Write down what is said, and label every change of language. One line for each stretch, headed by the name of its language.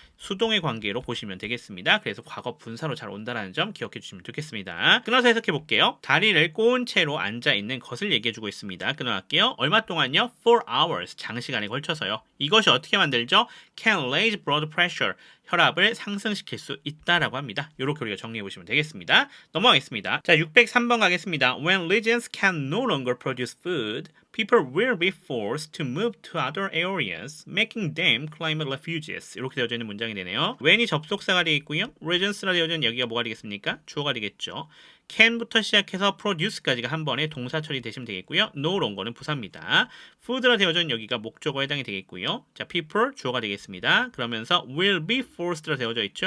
Korean: 수동의 관계로 보시면 되겠습니다. 그래서 과거 분사로 잘 온다는 점 기억해 주시면 좋겠습니다. 끊어서 해석해 볼게요. 다리를 꼬은 채로 앉아 있는 것을 얘기해 주고 있습니다. 끊어갈게요. 얼마 동안요?
English: 4 hours,
Korean: 장시간에 걸쳐서요. 이것이 어떻게 만들죠?
English: can raise blood pressure,
Korean: 혈압을 상승시킬 수 있다라고 합니다. 이렇게 우리가 정리해 보시면 되겠습니다. 넘어가겠습니다. 자, 603번 가겠습니다.
English: When regions can no longer produce food, people will be forced to move to other areas, making them climate refugees.
Korean: 이렇게 되어져 있는 문장이 되네요. when이 접속사가 되겠고요. regions라 되어져 있는 여기가 뭐가 되겠습니까? 주어가 되겠죠. can부터 시작해서 produce까지가 한 번에 동사 처리되시면 되겠고요.
English: no longer
Korean: 는 부사입니다. food라 되어져 있는 여기가 목적어에 해당이 되겠고요. 자, people 주어가 되겠습니다. 그러면서
English: will be forced
Korean: 라 되어져 있죠.